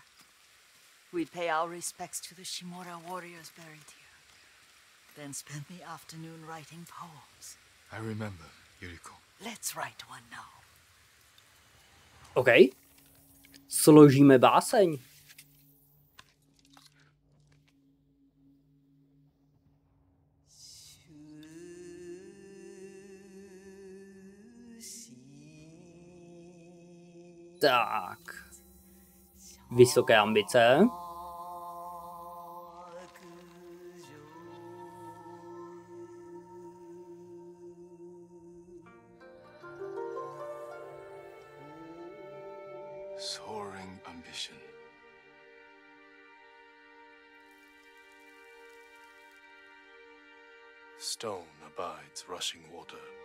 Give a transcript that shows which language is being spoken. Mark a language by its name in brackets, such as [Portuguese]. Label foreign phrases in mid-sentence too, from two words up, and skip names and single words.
[English] We'd pay our respects to the Shimura warriors buried here, then spend the afternoon writing poems. I remember, Yuriko. Let's write one now. [Czech] OK. Složíme báseň. Tak. Vysoké ambice. [English] Soaring ambition. Stone abides rushing water.